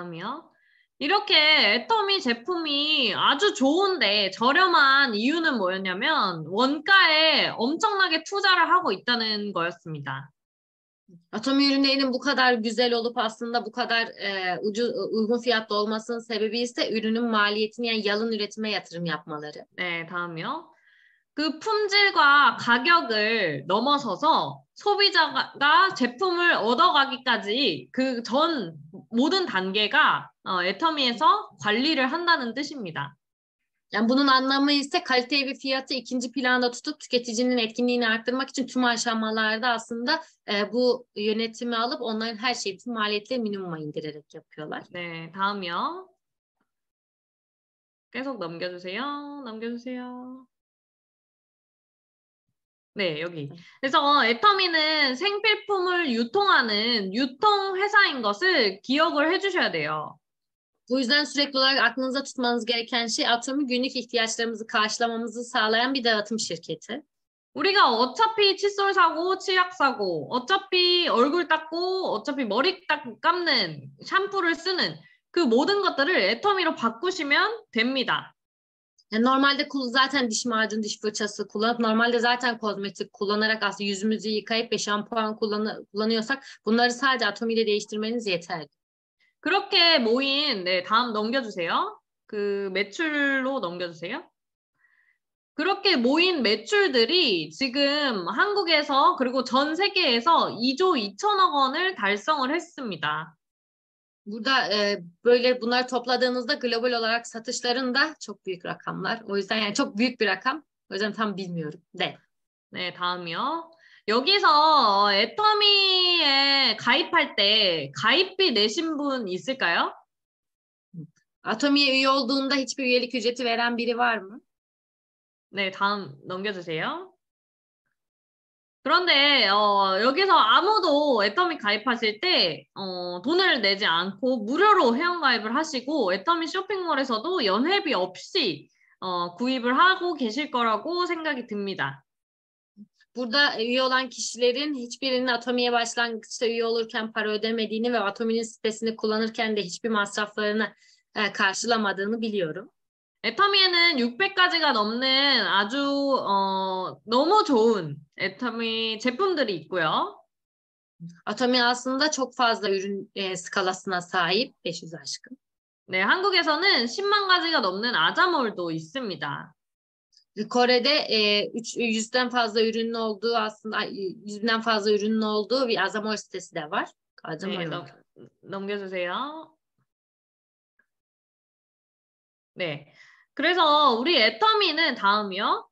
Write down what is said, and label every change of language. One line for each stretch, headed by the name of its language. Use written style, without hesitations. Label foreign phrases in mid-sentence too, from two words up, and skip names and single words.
Korean: 네, 다음이요. 이렇게 애터미 제품이 아주 좋은데 저렴한 이유는 뭐였냐면 원가에 엄청나게 투자를 하고 있다는 거였습니다.
Turkish: Atomi ürünlerinin bu kadar güzel olup aslında bu kadar uygun fiyatlı olmasının sebebi ise ürünün maliyetini yani yalın üretime yatırım yapmaları.
Korean: 네, 다음이요. 그 품질과 가격을 넘어서서 소비자가 제품을 얻어가기까지 그 전 모든 단계가 애터미에서 관리를 한다는 뜻입니다.
Turkish: Yani bunun anlamı ise kaliteyi ve fiyatı ikinci planda tutup tüketicinin etkinliğini arttırmak için tüm aşamalarda aslında bu yönetimi alıp onların her şeyi bütün maliyetleri minimuma indirerek yapıyorlar.
Korean: 네, 다음이요. 계속 넘겨주세요. 넘겨주세요. 네, 여기. 그래서 애터미는 생필품을 유통하는 유통회사인 것을 기억을 해주셔야 돼요.
Turkish: Bu yüzden sürekli olarak aklınızda tutmanız gereken şey Atomi günlük ihtiyaçlarımızı karşılamamızı sağlayan bir dağıtım şirketi.
Korean: 우리가 어차피 칫솔 사고, 치약 사고, 어차피 얼굴 닦고, 어차피 머리 감는 샴푸를 쓰는 그 모든 것들을 애터미로 바꾸시면 됩니다.
Turkish: Yani normalde zaten diş macunu, diş fırçası kullanıp normalde zaten kozmetik kullanarak aslında yüzümüzü yıkayıp ve şampuan kullanıyorsak bunları sadece Atomi ile değiştirmeniz yeterli.
Korean: 그렇게 모인, 네, 다음 넘겨주세요. 그 매출로 넘겨주세요. 그렇게 모인 매출들이 지금 한국에서 그리고 전 세계에서 2조 2천억 원을 달성을 했습니다.
Turkish: Burada böyle bunları topladığınızda global olarak satışların da çok büyük rakamlar. O yüzden yani çok büyük bir rakam. O yüzden tam bilmiyorum.
Korean: 네. 네, 다음이요. 여기서 애터미에 가입할 때 가입비 내신 분 있을까요?
Turkish: Atomi'ye üye olduğunda hiçbir üyelik ücreti veren biri var mı?
Korean: 네, 다음 넘겨주세요. 그런데 여기서 아무도 애터미 가입하실 때 돈을 내지 않고 무료로 회원가입을 하시고 애터미 쇼핑몰에서도 연회비 없이 구입을 하고 계실 거라고 생각이 듭니다.
Turkish: Burada üye olan kişilerin hiçbirinin Atomi'ye başlangıçta üye olurken para ödemediğini ve Atomi'nin sitesini kullanırken de hiçbir masraflarını karşılamadığını biliyorum.
Korean: 애터미에는 600가지가 넘는 아주 너무 좋은 애터미 제품들이 있고요.
Turkish: Atomi aslında çok fazla ürün skalasına sahip. 500 aşkın.
Korean: 네, 한국에서는 10만 가지가 넘는 아자몰도 있습니다.
Turkish: Kore'de 100'den fazla ürünün olduğu aslında 100'den fazla ürünün olduğu bir Azamol sitesi de var.
Korean: 네, 넘겨주세요. 네, 그래서 우리 애터미는 다음이요.